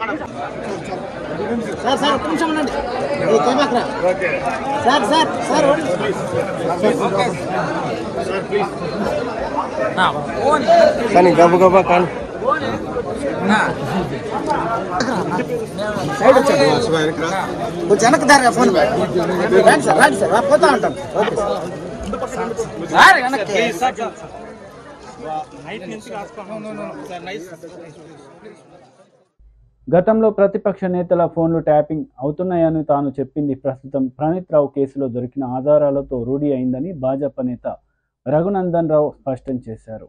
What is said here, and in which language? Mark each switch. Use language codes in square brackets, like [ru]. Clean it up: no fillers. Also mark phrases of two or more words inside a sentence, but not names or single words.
[te] सर सर निमिषम सर सर सर सर गब गब कान जनक दार फोन सर పోతా ఉంటాం గతంలో ప్రతిపక్ష నేతల ఫోన్లు ట్యాపింగ్ అవుతున్నాయని తాను చెప్పింది ప్రస్తుతం ప్రణీత్ రావు కేసులో దొరికిన ఆధారాలతో రూఢి అయిందని భాజపా నేత రఘునందన్ రావు స్పష్టం చేశారు.